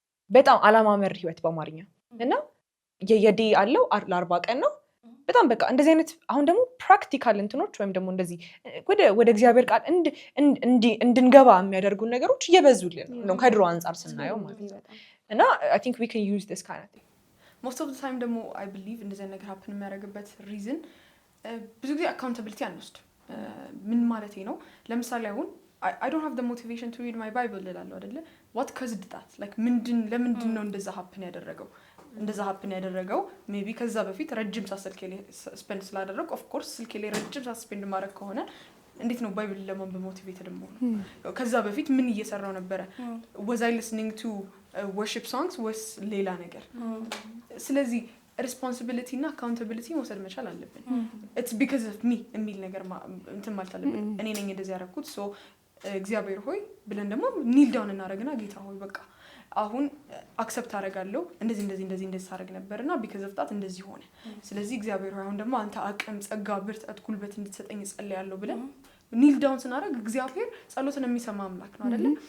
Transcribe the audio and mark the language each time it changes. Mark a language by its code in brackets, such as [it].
[am] በጣም አላማ መር ህይወት በአማርኛ እና የዴይ አለው ለ40 ቀን ነው። በጣም በቃ እንደዚህ አይነት አሁን ደግሞ ፕራክቲካል እንትኖች ወይም ደግሞ እንደዚህ ወደ እግዚአብሔር ቃል እንድንገባ የሚያደርጉን ነገሮች እየበዙልን ነው ከድሮ አንጻር ስናየው ማለት ነው። እና [en] I think we can use this kind of thing. most of the time [am] ደግሞ [en] I believe [am] እንደዚህ ነገር happen የሚያደርግበት reason ብዙ ጊዜ accountability አንወስድ። ምን ማለት ነው? ለምሳሌ አሁን [en] I don't have the motivation to read my Bible [am] እላለሁ አይደለ? [en] what caused that? [am] like ለምንድን ነው እንደዛ happen ያደረገው? ሜቢ ከዛ በፊት ረጅም ሰዓት ስልኬ ላይ ስፔንድ ስላደረኩ [en] of course [am] ስልኬ ላይ ረጅም ሰዓት ስፔንድ ማድረግ ከሆነ እንዴት ነው ባይብል ለማንበብ ሞቲቬትድ የምሆነው? ከዛ በፊት ምን እየሰራው ነበረ? [en] was I listening to worship songs [am] ወይስ ሌላ ነገር? ስለዚህ ሪስፖንሲቢሊቲ እና አካውንታቢሊቲ መውሰድ መቻል አለብን። [en] ኢትስ ቢካዝ ኦፍ ሚ [am] የሚል ነገር እንትን ማለት አለብን። እኔ ነኝ እንደዚህ ያደረኩት ሶ እግዚአብሔር ሆይ ብለን ደግሞ ኒል ዳውን እናደርግና ጌታ ሆይ በቃ አሁን አክሰፕት አደርጋለሁ እንደዚህ ሳደርግ ነበርና [en] ቢካዝ ኦፍ ዳት [am] እንደዚህ ሆነ። ስለዚህ እግዚአብሔር ሆይ አሁን ደግሞ አንተ አቅም፣ ጸጋ፣ ብርታት፣ ጉልበት እንድትሰጠኝ እጸልያለሁ ብለን ኒል ዳውን ስናደርግ እግዚአብሔር ጸሎትን የሚሰማ አምላክ ነው አይደለ?